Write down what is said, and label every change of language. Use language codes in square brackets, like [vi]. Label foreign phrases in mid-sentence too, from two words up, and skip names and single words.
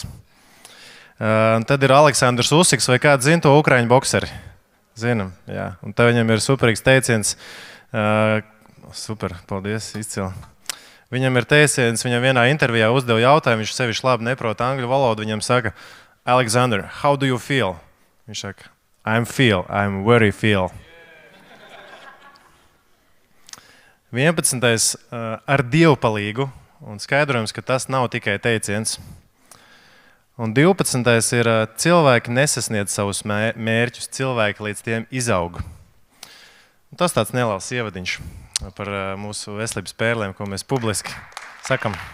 [lv] Tad ir Aleksandrs Usiks, vai kāds zina to ukraiņu bokseri? Zinam, jā. Un tad viņam ir superīgs teiciens. Super, paldies, izcili. Viņam ir teiciens, viņam vienā intervijā uzdeva jautājumu, viņš sevišķi labi neprot angļu valodu, viņam saka, [en] Alexander, how do you feel? [lv] Viņš saka, [en] I'm very feel. [lv] 11. ar dievpalīgu, un skaidrojums, ka tas nav tikai teiciens. Un 12. ir cilvēki nesasniedz savus mērķus, cilvēki līdz tiem izaug. Un tas tāds neliels ievadiņš par mūsu veselības pērlēm, ko mēs publiski sakam.